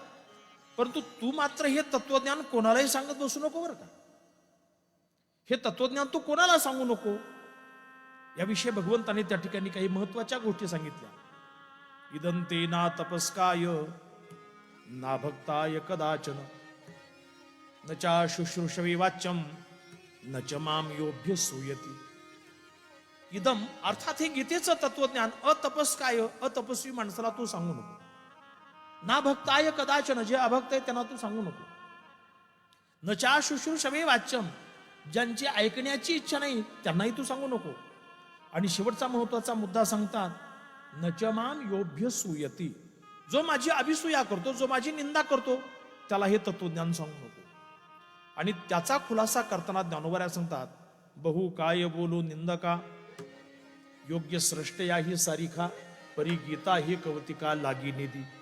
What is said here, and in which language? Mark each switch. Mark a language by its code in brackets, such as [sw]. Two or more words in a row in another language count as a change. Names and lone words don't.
[mr] परंतु तू मात्र हे तत्वज्ञान कोणालाही सांगत बसू नको बरं का. हे तत्वज्ञान तू कोणाला सांगू नको. याविषयी भगवंतांनी त्या ठिकाणी काही महत्वाच्या गोष्टी सांगितल्या. [sa] इदंते ना तपस्काय ना भक्ताय कदाचन न चा शुश्रूषवे वाच्यम न च माम योभ्य सूयती. [mr] इदम अर्थात हे गीतेचं तत्वज्ञान अतपस्काय, अतपस्वी माणसाला तू सांगू नको. [sa] ना भक्ताय कदाचन, [mr] जे अभक्त आहे त्यांना तू सांगू नको. [sa] न चा शुश्रूषवे वाच्यम, [mr] ज्यांची ऐकण्याची इच्छा नाही त्यांनाही तू सांगू नको. आणि शेवटचा महत्वाचा मुद्दा सांगतात, [sa] न च माम योभ्य सूयती, [mr] जो माझी अभिसूया करतो, जो माझी निंदा करतो त्याला हे तत्वज्ञान सांगू नको. आणि त्याचा खुलासा करताना ज्ञानोबा सांगतात, बहु काय बोलू निंदका योग्य सृष्टया ही सारिखा परी गीता ही कवतिका लागी निधी.